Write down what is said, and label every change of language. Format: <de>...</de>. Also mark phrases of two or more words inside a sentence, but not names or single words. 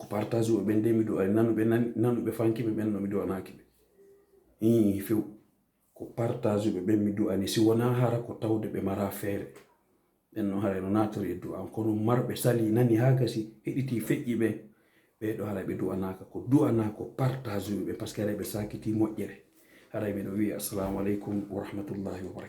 <ff>partage ɓe ɓen de mi du'ani nanuɓe fankiɓe ɓen no mi du'anaki ɓe few ko partage ɓe ɓen mi du'ani si wona hara ko tawde ɓe mara feere ɓen no haray no natori e du'an kono marɓe sali nani ha gasi heɗiti feƴƴi ɓe ɓeɗo haray ɓe du'anaka ko du'ana ko partage ɓe</ff> <fr>par ce que</fr> <ff>haray ɓe sakiti moƴƴere haray miɗo wiya</ff> <ar>assalamu aleykum wa rahmatullahi wa barakatuh</ar>